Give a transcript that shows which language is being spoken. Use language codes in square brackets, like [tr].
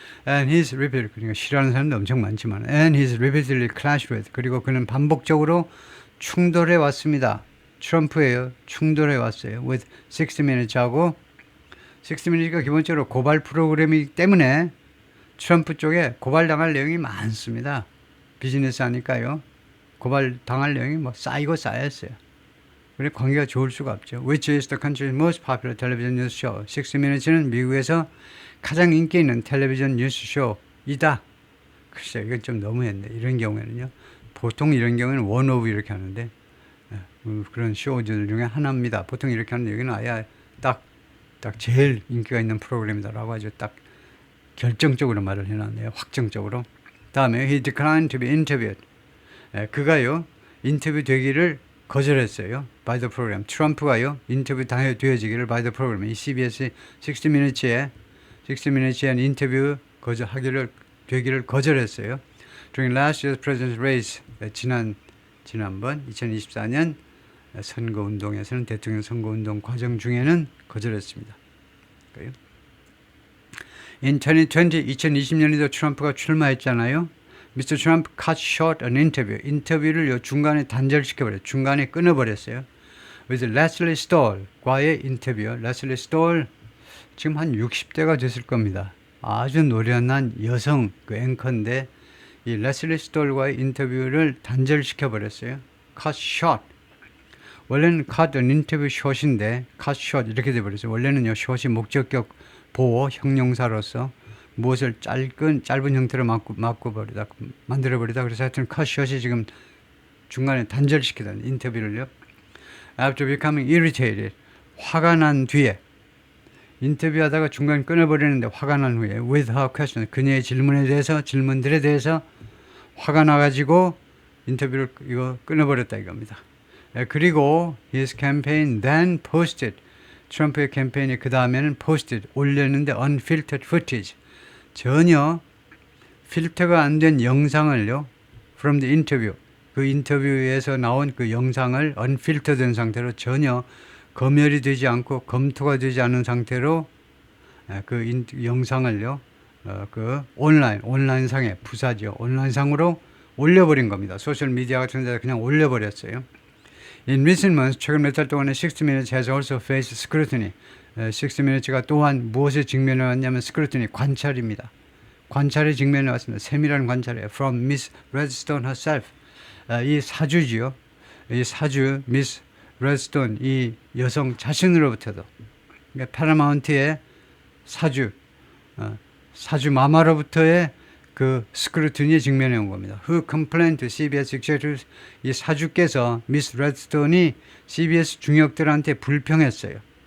[en] And he's repeatedly, [ko] 그러니까 싫어하는 사람도 엄청 많지만 [en] and he's repeatedly clashed with, [ko] 그리고 그는 반복적으로 충돌해 왔습니다. 트럼프예요. 충돌해 왔어요. with 60 Minutes하고 60 Minutes가 기본적으로 고발 프로그램이기 때문에 트럼프 쪽에 고발당할 내용이 많습니다. 비즈니스 하니까요. 고발당할 내용이 뭐 쌓이고 쌓였어요. 그래 관계가 좋을 수가 없죠. [en] Which is the country's most popular television news show. [ko] 60 Minutes는 미국에서 가장 인기 있는 텔레비전 뉴스 쇼이다. 글쎄요, 이건 좀 너무했네. 이런 경우에는요. 보통 이런 경우에는 원 오브 이렇게 하는데 그런 쇼들 중에 하나입니다. 보통 이렇게 하는데 여기는 아예 딱 제일 인기가 있는 프로그램이다라고 아주 딱 결정적으로 말을 해놨네요. 확정적으로. [en] 다음에 he declined to be interviewed. [ko] 그가요 인터뷰 되기를 거절했어요. [en] by the program. [ko] 트럼프가요 인터뷰 되어지기를 [en] by the program. [ko] 이 CBS 60 Minutes에 인터뷰 되기를 거절했어요. [en] During last year's presidential race, [ko] 지난번 2024년 선거운동에서는 대통령 선거운동 과정 중에는 거절했습니다. In 2020년에도 트럼프가 출마했잖아요. [en] Mr. Trump cut short an interview. [ko] 인터뷰를 중간에 단절시켜버렸어요. 중간에 끊어버렸어요. With Leslie Stahl과의 인터뷰. Leslie Stahl 지금 한 60대가 됐을 겁니다. 아주 노련한 여성 앵커인데 이 레슬리 스톨과의 인터뷰를 단절시켜 버렸어요. [en] cut short. [ko] 원래는 cut an interview short인데 cut short 이렇게 돼 버렸어요. 원래는요 short이 목적격 보호 형용사로서 무엇을 짧은 형태로 만들어 버리다. 그래서 하여튼 cut short이 지금 중간에 단절시키다 인터뷰를요. [en] After becoming irritated, [ko] 화가 난 뒤에 인터뷰하다가 중간 끊어버리는데 화가 난 후에 [en] with her question, [ko] 그녀의 질문들에 대해서 화가 나가지고 인터뷰를 이거 끊어버렸다 이겁니다. 그리고 [en] his campaign then posted, [ko] 트럼프의 캠페인이 그 다음에는 posted, 올렸는데 [en] unfiltered footage, [ko] 전혀 필터가 안 된 영상을요 [en] from the interview, [ko] 그 인터뷰에서 나온 그 영상을 unfiltered 상태로 전혀 검열이 되지 않고 검토가 되지 않은 상태로 그 영상을요 그 온라인상에 부사죠. 온라인상으로 올려버린 겁니다. 소셜미디어 같은 데다 그냥 올려버렸어요. [en] In recent months, [ko] 최근 몇 달 동안에 [en] 60 Minutes has also faced scrutiny. [ko] 60 Minutes가 또한 무엇에 직면해 왔냐면 scrutiny, 관찰입니다. 관찰에 직면해 왔습니다. 세밀한 관찰이에요. [en] From Miss Redstone herself. [ko] 이 사주지요. 이 사주 Miss Redstone, 이 여성 자신으로부터도, 그러니까 파라마운트의 사주 마마로부터의 그 스크루티니에 직면해 온 겁니다. [en] Who complained to CBS executives, [ko] 이 사주께서 미스 레드스톤이 CBS 중역들한테 불평했어요.